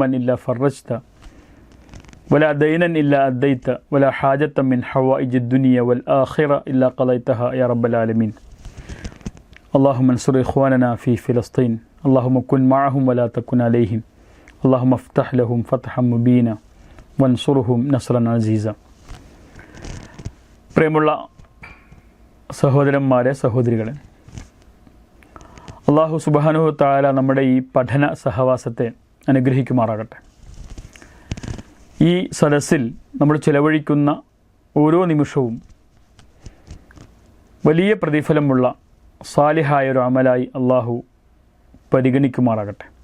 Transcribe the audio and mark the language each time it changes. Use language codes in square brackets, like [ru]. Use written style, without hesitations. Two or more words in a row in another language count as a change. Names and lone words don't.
[ar] إلا فرجت ولا دينا إلا أديت ولا حاجة من حوائج الدنيا والآخرة إلا قضيتها يا رب العالمين اللهم انصر إخواننا في فلسطين اللهم كن معهم ولا تكن عليهم اللهم افتح لهم فتحا مبينا وانصرهم نصرا عزيزا [ml] പ്രേമുള്ള സഹോദരന്മാരെ സഹോദരികളെ, അല്ലാഹു സുബ്ഹാനഹു വ തആല നമ്മുടെ ഈ പഠന സഹവാസത്തെ അനുഗ്രഹിക്കുമാറാകട്ടെ. ഈ സദസ്സിൽ നമ്മൾ ചിലവഴിക്കുന്ന ഓരോ നിമിഷവും വലിയ പ്രതിഫലമുള്ള സാലിഹായ ഒരു അമലായി അല്ലാഹു പരിഗണിക്കുമാറാകട്ടെ.